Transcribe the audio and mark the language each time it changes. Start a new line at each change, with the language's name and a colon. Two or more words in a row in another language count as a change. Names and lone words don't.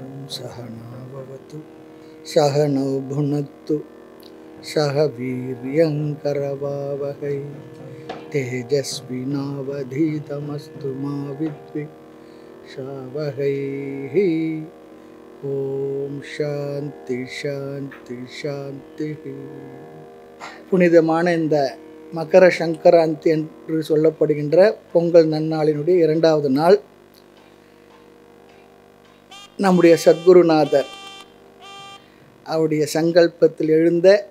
Sanskrit: सहनावतु सहनौ भुनक्तु सह वीर्यङ्करवावहै तेजस्विनावधीतमस्तु मा विद्विषावहै। ओम् शान्ति शान्ति शान्ति.
Tamil: புனிதமான இந்த மகர சங்கராந்தி என்று சொல்லப்படுகின்ற பொங்கல் நன்னாளினுடைய 2வது நாள் நம்முடைய சத்குருநாதர் அவருடைய சங்கல்பத்தில் எழுந்த